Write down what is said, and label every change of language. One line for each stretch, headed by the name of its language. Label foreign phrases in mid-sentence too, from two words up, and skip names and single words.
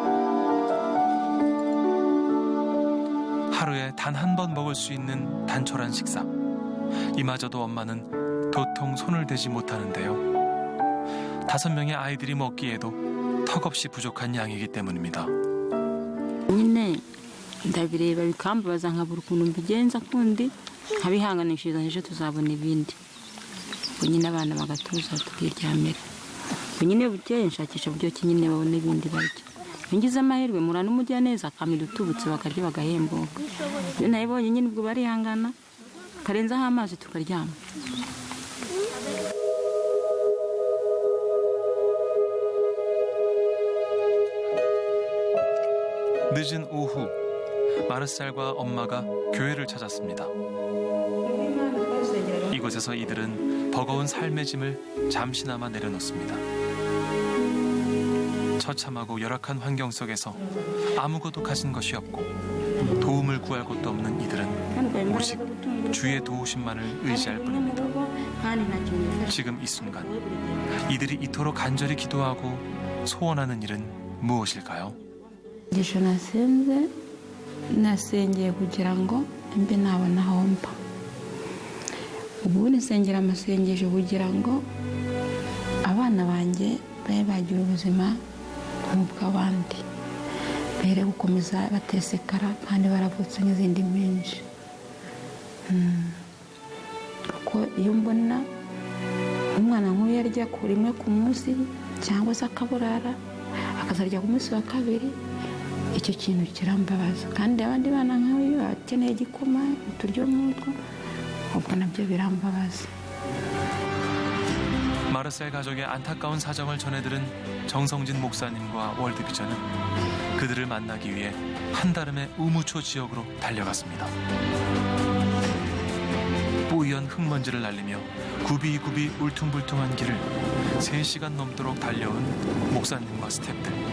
Korean: 하루에 단 한 번 먹을 수 있는 단촐한 식사. 이마저도 엄마는 도통 손을 대지 못하는데요. 5명의 아이들이 먹기에도 턱없이 부족한 양이기 때문입니다.
Kinyarwanda: nyine ndabireba bikambabaza nkabura ukuntu mbigenza kundi nkabihanganishiriza ejo tuzabona ibindi ubwo nyine abana bagatuza tukiryamira ubwo nyine bukeye nshakisha uburyo ki nyine babona ibindi barya iyo ngize amahirwe mura n'umujyaneza akamira utubutse bakarya bagahembuka iyo nabibonye nyine ubwo barihangana karenzaho amazi tukaryama.
Korean: 늦은 오후 마르셀과 엄마가 교회를 찾았습니다. 이곳에서 이들은 버거운 삶의 짐을 잠시나마 내려놓습니다. 처참하고 열악한 환경 속에서 아무것도 가진 것이 없고 도움을 구할 곳도 없는 이들은 오직 주의 도우심만을 의지할 뿐입니다. 지금 이 순간 이들이 이토록 간절히 기도하고 소원하는 일은 무엇일까요?
Kinyarwanda: igisho nasenze nasengeye kugira ngo mbe nabona aho mba ubundi nsengera amasengesho kugira ngo abana banjye babe bagira ubuzima nk'ubw'abandi bere gukomeza batesekara kandi baravutse nk'izindi menshi kuko iyo mbona umwana nk'uyu yarya rimwe ku munsi cyangwa se akaburara akazarya ku munsi wa kabiri icyo kintu kirambabaza kandi abandi bana nk'uyu akeneye igikoma uturyo nk'utwo ubwo nabyo birambabaza.
Korean: 마르셀 가족의 안타까운 사정을 전해들은 정성진 목사님과 월드비전은 그들을 만나기 위해 한다름의 우무초 지역으로 달려갔습니다. 뿌연 흙먼지를 날리며 굽이굽이 울퉁불퉁한 길을 3시간 넘도록 달려온 목사님과 스태프들.